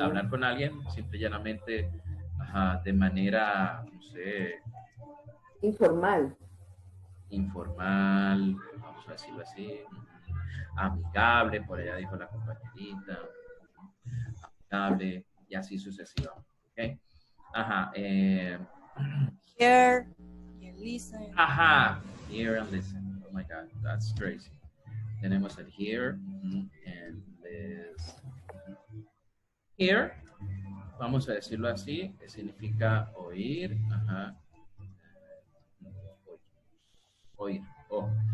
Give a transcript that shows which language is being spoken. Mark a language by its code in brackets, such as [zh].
[es] hablar con alguien, simple y llanamente, ajá, de manera, no sé, Informal. informal, vamos a decirlo así, amigable, por allá dijo la compañerita, amigable, y así sucesivamente, ¿ok? Ajá, [en] Hear, and listen. ajá, hear and listen, oh my God, that's crazy. [es] Tenemos el hear and listen. Hear, vamos a decirlo así, que significa oír, ajá, oír, oh.